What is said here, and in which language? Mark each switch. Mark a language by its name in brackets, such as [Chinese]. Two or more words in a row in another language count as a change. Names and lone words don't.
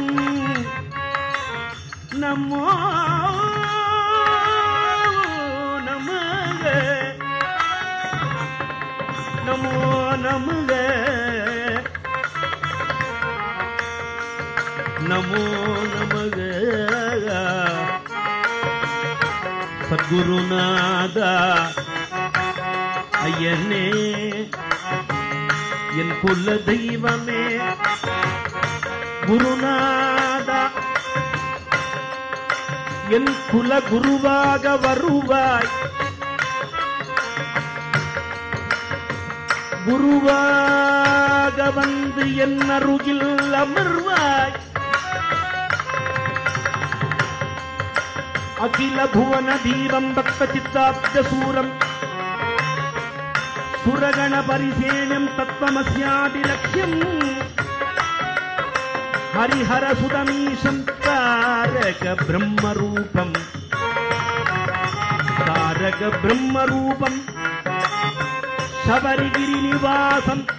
[Sanskrit] नमो नमः नमो नमः नमो नमः सद्गुरुनाथ [Tamil] अय्यने என் குல தெய்வமே குருநாதா என் குல குருவாக வருவாய் குருவாக வந்து என் அருகில் அமர்வாய் [Sanskrit] अखिल भुवन धीरं भक्त चित्ताब्ध शूरं सुरगण परिसेण्यं तत्त्वमस्यादिलक्ष्यम् हरिहर सुदमीशं तारक ब्रह्मरूपं शबरिगिरिनिवासं